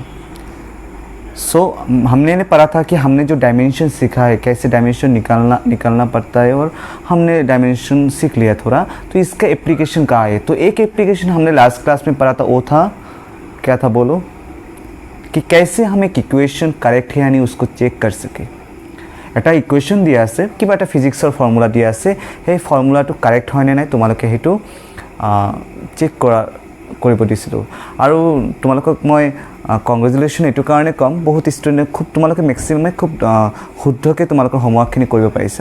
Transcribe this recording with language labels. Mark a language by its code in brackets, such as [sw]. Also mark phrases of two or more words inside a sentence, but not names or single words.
[hi] सो हमने ने पढ़ा था कि हमने जो डायमेंशन सीखा है, कैसे डायमेंशन निकालना पड़ता है, और हमने डायमेंशन सीख लिया थोड़ा। तो इसका एप्लीकेशन कहाँ है? तो एक एप्लीकेशन हमने लास्ट क्लास में पढ़ा था, वो था क्या था बोलो, कि कैसे हम एक इक्वेशन करेक्ट है यानी उसको चेक कर सके। [as] এটা ইকুৱেশ্যন দিয়া আছে, কিবা এটা ফিজিক্সৰ ফৰ্মুলা দিয়া আছে, সেই ফৰ্মুলাটো কাৰেক্ট হয়নে নাই তোমালোকে সেইটো চেক কৰিব দিছিলোঁ। আৰু তোমালোকক মই কংগ্ৰেচুলেশ্যন এইটো কাৰণে কম, বহুত ষ্টুডেণ্টে খুব তোমালোকে মেক্সিমামে খুব শুদ্ধকৈ তোমালোকৰ হোমৱৰ্কখিনি কৰিব পাৰিছা।